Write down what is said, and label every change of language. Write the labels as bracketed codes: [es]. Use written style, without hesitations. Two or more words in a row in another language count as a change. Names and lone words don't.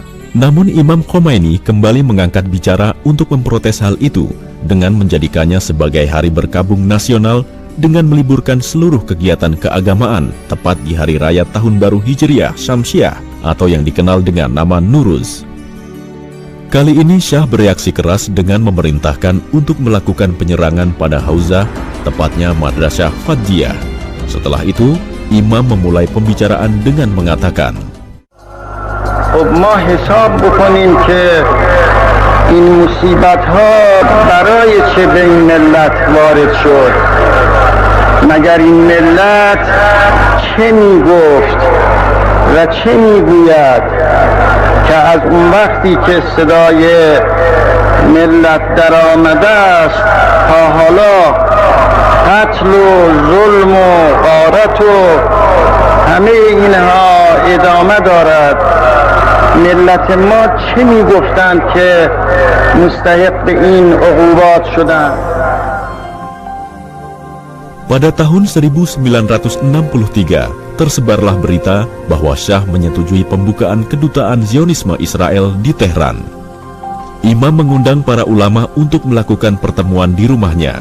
[id] Namun Imam Khomeini kembali mengangkat bicara untuk memprotes hal itu dengan menjadikannya sebagai hari berkabung nasional dengan meliburkan seluruh kegiatan keagamaan tepat di Hari Raya Tahun Baru Hijriah Syamsiah atau yang dikenal dengan nama Nuruz. Kali ini Syah bereaksi keras dengan memerintahkan untuk melakukan penyerangan pada Hauzah, tepatnya Madrasah Fadjiyah. Setelah itu, Imam memulai pembicaraan dengan mengatakan, [fa] ما حساب بکنیم که این مصیبت ها برای چه به این ملت وارد شد. مگر این ملت چه می گفت و چه می گوید که از اون وقتی که صدای ملت در آمده است تا حالا قتل و ظلم و غارت و همه اینها ادامه دارد. ملت ما چه می گفتند که مستحق این عقوبات شدند. [id] Pada tahun 1963, tersebarlah berita bahwa Syah menyetujui pembukaan kedutaan Zionisme Israel di Tehran. Imam mengundang para ulama untuk melakukan pertemuan di rumahnya.